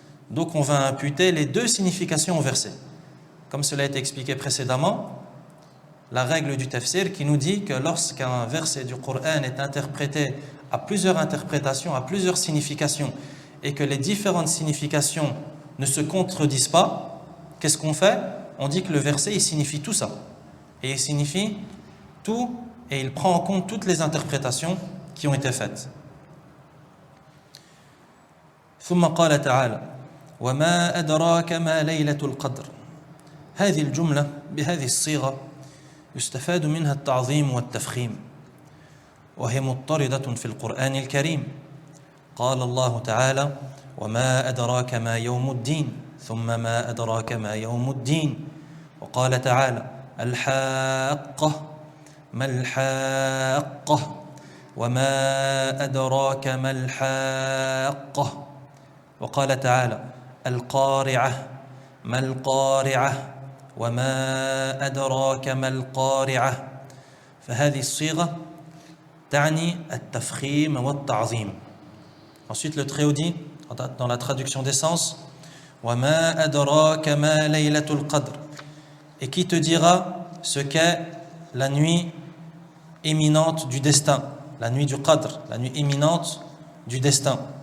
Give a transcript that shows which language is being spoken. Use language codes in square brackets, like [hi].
[fr] Donc on va imputer les deux significations au verset. Comme cela a été expliqué précédemment, la règle du tafsir qui nous dit que lorsqu'un verset du Coran est interprété à plusieurs interprétations, à plusieurs significations, et que les différentes significations ne se contredisent pas, qu'est-ce qu'on fait? On dit que le verset il signifie tout ça. Et il signifie tout, et il prend en compte toutes les interprétations qui ont été faites. [ar] ثم قال تعالى وما أدراك ما ليلة القدر. هذه الجملة بهذه الصيغة يستفاد منها التعظيم والتفخيم، وهي مضطردة في القرآن الكريم. قال الله تعالى وما أدراك ما يوم الدين، ثم ما أدراك ما يوم الدين. وقال تعالى الحاقة ما الحاقة وما أدراك ما الحاقة. وقال تعالى القارعة ما القارعة وما أدراك ما القارعة. فهذه الصيغة تعني التفخيم والتعظيم. [fr] Ensuite le Très-Haut dit dans la traduction des sens [ar] وما أدراك ما ليلة القدر. [fr] Et qui te dira ce qu'est la nuit éminente du destin, la nuit du Qadr, la nuit éminente du destin.